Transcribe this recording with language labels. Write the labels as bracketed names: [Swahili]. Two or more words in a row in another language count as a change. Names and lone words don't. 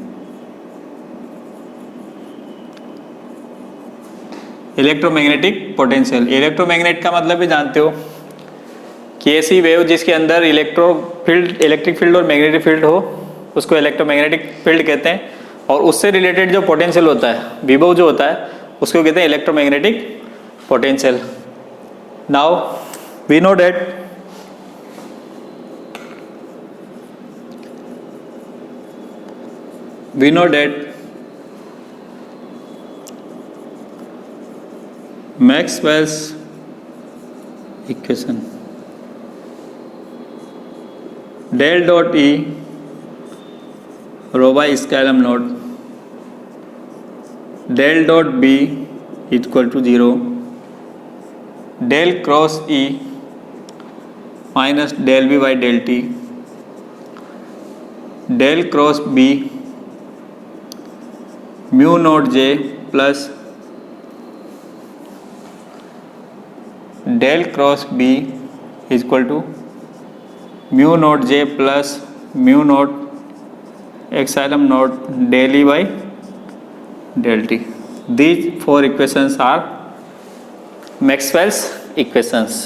[English] electromagnetic potential, [Hindi] इलेक्ट्रोमैग्नेट का मतलब भी जानते हो कि ऐसी वेव जिसके अंदर [English] electric field [Hindi] और [English] magnetic field [Hindi] हो, उसको [English] electromagnetic field [Hindi] कहते हैं। और उससे रिलेटेड जो पोटेंशियल होता है, विभव जो होता है, उसको कहते हैं [English] electromagnetic potential. now we know that Maxwell's equation del dot E rho by scalum naught del dot B equal to 0 del cross E minus del B by del T del cross B mu naught J plus del cross B is equal to mu naught J plus mu naught epsilon naught del E by del T. These four equations are Maxwell's equations.